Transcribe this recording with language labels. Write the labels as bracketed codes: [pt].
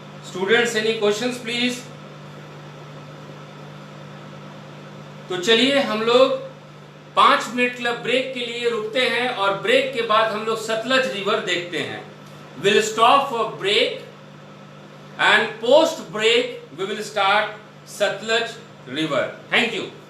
[en] Students, any questions please? [hi] तो चलिए हम लोग 5 मिनट ब्रेक के लिए रुकते हैं, और ब्रेक के बाद हम लोग सतलज रिवर देखते हैं। [en] We'll stop for break and post break we will start Satluj river. Thank you.